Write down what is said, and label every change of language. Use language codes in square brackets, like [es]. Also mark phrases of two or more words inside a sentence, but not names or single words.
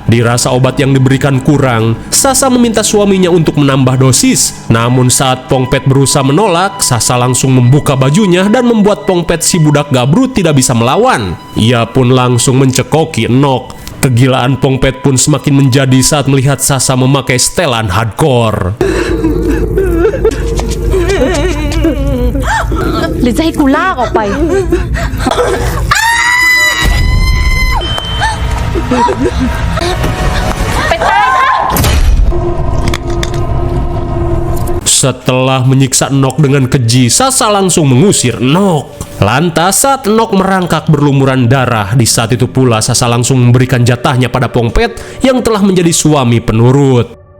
[id] Dirasa obat yang diberikan kurang, Sasa meminta suaminya untuk menambah dosis. Namun saat Pongpet berusaha menolak, Sasa langsung membuka bajunya dan membuat Pongpet si budak gabrut tidak bisa melawan. Ia pun langsung mencekoki Enok. Kegilaan Pongpet pun semakin menjadi saat melihat Sasa memakai setelan hardcore. [th] หรือจะให้กูลากออกไป [id] Setelah menyiksa Enok dengan keji, Sasa langsung mengusir Enok. Lantas saat Enok merangkak berlumuran darah, di saat itu pula Sasa langsung memberikan jatahnya pada Pongpet yang telah menjadi suami penurut.